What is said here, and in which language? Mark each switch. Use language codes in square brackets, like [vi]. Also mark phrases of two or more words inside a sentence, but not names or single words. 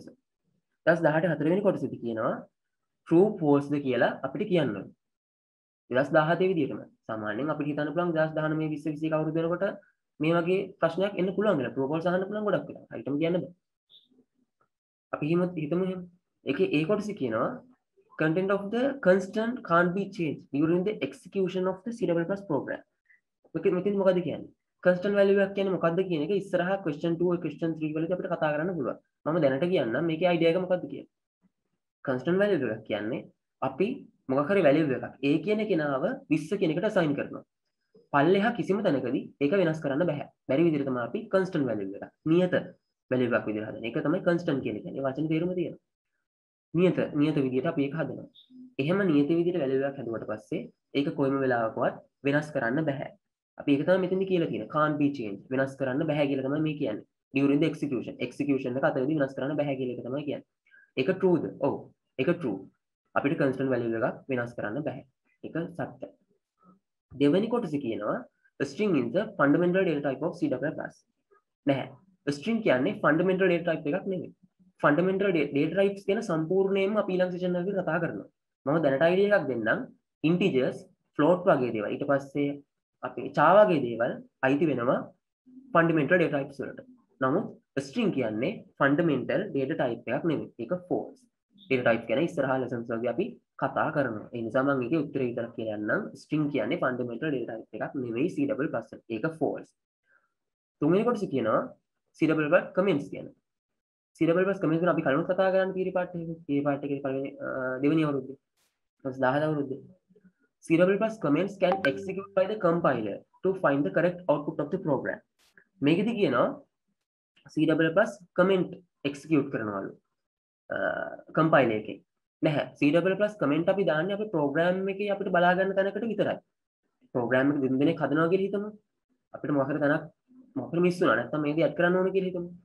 [si] 2018 හතරවෙනි කොටසදී කියනවා [en] true false [si] ද කියලා අපිට කියන්න ඕනේ. 2017 විදිහටම සාමාන්‍යයෙන් අපිට හිතන්න පුළුවන් 2019 20 21 අවුරුදු වෙනකොට මේ වගේ ප්‍රශ්නයක් එන්න පුළුවන් කියලා. [en] true false [si] අහන්න පුළුවන් ගොඩක් වෙලා. හරියටම කියන්න බෑ. අපි හිතමු එහෙම. ඒකේ ඒ කොටස කියනවා [en] content of the constant can't be changed during the execution of the C++ program. [si] මෙතන මොකද කියන්නේ? [en] constant value [si] එකක් කියන්නේ මොකද්ද කියන එක ඉස්සරහා [en] question 2 question 3 [si] වලදී අපිට කතා කරන්න පුළුවන්. මම දැනට කියන්නම් මේකේ idea එක මොකද්ද කියලා. [en] constant value [si] එකක් කියන්නේ අපි මොකක් හරි value එකක් a කියන කෙනාව 20 කියන එකට assign කරනවා. පල්ලෙහා කිසිම තැනකදී ඒක වෙනස් කරන්න බෑ. බැරි විදිහට තමයි අපි [en] constant value [si] එකක් නියත value එකක් විදිහට හදන්නේ. ඒක තමයි constant කියන්නේ. වචනේ තේරුම තියෙනවා. නියත විදිහට අපි ඒක හදනවා. එහෙම නියත විදිහට value එකක් හදුවට පස්සේ ඒක කොයිම වෙලාවකවත් වෙනස් කරන්න බෑ. අපි ඒක තමයි මෙතනදී කියලා තියෙන්නේ. [en] can't be changed. [si] වෙනස් කරන්න බෑ කියලා තමයි මේ කියන්නේ. [en] during the execution. [si] execution එක අතරදී වෙනස් කරන්න බෑ කියලා එක තමයි කියන්නේ. ඒක true ද? ඔව්. ඒක true. අපිට [en] constant value [si] එකක් වෙනස් කරන්න බෑ. ඒක සත්‍යයි. දෙවෙනි කොටසේ කියනවා [en] a string is the fundamental data type of C++. [si] නැහැ. string කියන්නේ [en] fundamental data type [si] එකක් නෙමෙයි. [en] fundamental data types [si] කියන සම්පූර්ණයෙන්ම අපි ඊළඟ සෙෂන් එකේ කතා කරනවා. මම දැනට idea එකක් දෙන්නම්. [en] integers, float [si] වගේ දේවල්. ඊට පස්සේ අපි char වගේ දේවල් අයිති වෙනවා [en] fundamental data types [si] වලට. නමුත් string කියන්නේ [en] fundamental data type [si] එකක් නෙමෙයි. ඒක false. [en] data type [si] කියන්නේ ඉස්සරහා lessons වලදී අපි කතා කරනවා. ඒ නිසා මම ඒකේ උත්තරේ විතරක් කියලා යන්නම්. string කියන්නේ [en] fundamental data type [si] එකක් නෙමෙයි C++. ඒක false. තුන්වෙනි කොටස කියනවා C++ comments කියන. C++ comments ගැන අපි කලින් කතා කරන්න [en] theory part [si] එකේ. [en] theory part [si] එකේ පළවෙනි දෙවෙනි අවුරුද්දේ 2010 අවුරුද්දේ [en] C++ comments can execute by the compiler to find the correct output of the program. [si] මේකෙදි කියනවා C++ comment execute කරනවලු compiler එකේ. නැහැ C++ comment අපි දාන්නේ අපේ program එකේ අපිට බලා ගන්න තැනකට විතරයි. program එක දෙන්න දෙනෙක් හදනවා කියලා හිතමු. අපිට මොකක් හරි තැනක් මොකක් හරි මිස් වුණා නැත්නම් මේක ඇඩ් කරන්න ඕනේ කියලා හිතමු.